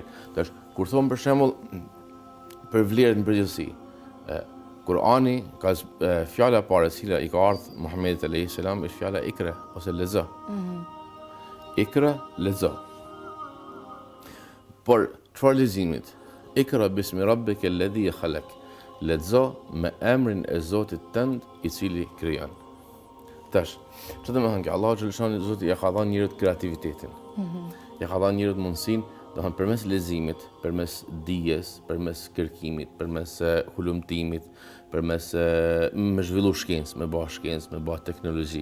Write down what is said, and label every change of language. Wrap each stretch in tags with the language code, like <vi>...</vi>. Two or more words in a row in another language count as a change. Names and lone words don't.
<sq>Tash kur thon për shembull për vlerën në përgjithësi, Kurani ka fjala e parë cila i ka ardhur Muhamedit</sq> <ar>عليه السلام</ar> <sq>është fjala ikra ose lezo. Ikra, lezo. Por çfarë leximit?</sq> <ar>اقرأ باسم ربك الذي خلق.</ar> <sq>Lezo me emrin e Zotit tënd i cili krijon. Tash, çfarë do të thonë që Allahu xhaleshani Zoti ja ka dhënë njerëzit kreativitetin. Ja ka dhënë njerëzit mundësinë, do të thonë përmes leximit, përmes dijes, përmes kërkimit, përmes hulumtimit, përmes me zhvillu shkencë, me bë shkencë, me bë teknologji.</sq>